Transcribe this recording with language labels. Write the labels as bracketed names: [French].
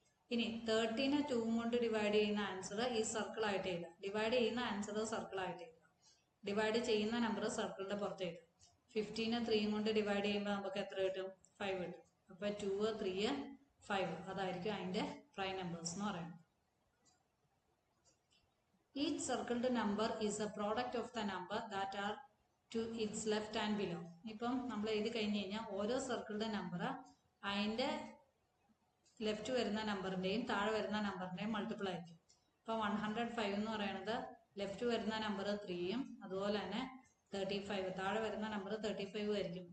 [Malayalam] ഇനി 30നെ 2 കൊണ്ട് ഡിവൈഡ് ചെയ്യുന്ന ആൻസർ ഈ സർക്കിൾ ആയിട്ട് എഴുതാം. ഡിവൈഡ് ചെയ്യുന്ന ആൻസർ സർക്കിൾ ആയിട്ട് എഴുതാം. ഡിവൈഡ് ചെയ്യുന്ന നമ്പർ സർക്കിളിന്റെ പുറത്ത് എഴുതാം. 15നെ 3 കൊണ്ട് ഡിവൈഡ് ചെയ്യുമ്പോൾ നമുക്ക് എത്ര കിട്ടും? 5 കിട്ടും. അപ്പൊ 2, 3, 5 അതായിരിക്കും അതിന്റെ പ്രൈം നമ്പേഴ്സ് എന്ന് പറയുന്നത്. [English] Each circled number is a product of the number that are to its left and below. [Malayalam] ഇപ്പം നമ്മൾ എഴുതി കഴിഞ്ഞ് കഴിഞ്ഞാൽ ഓരോ സർക്കിളുടെ നമ്പർ അതിന്റെ ലെഫ്റ്റ് വരുന്ന നമ്പറിന്റെയും താഴെ വരുന്ന നമ്പറിന്റെയും മൾട്ടിപ്പിൾ ആയിരിക്കും. ഇപ്പൊ 105 എന്ന് പറയുന്നത് ലെഫ്റ്റ് വരുന്ന നമ്പർ 3ഉം അതുപോലെ തന്നെ 35 താഴെ വരുന്ന നമ്പർ 35 ആയിരിക്കും.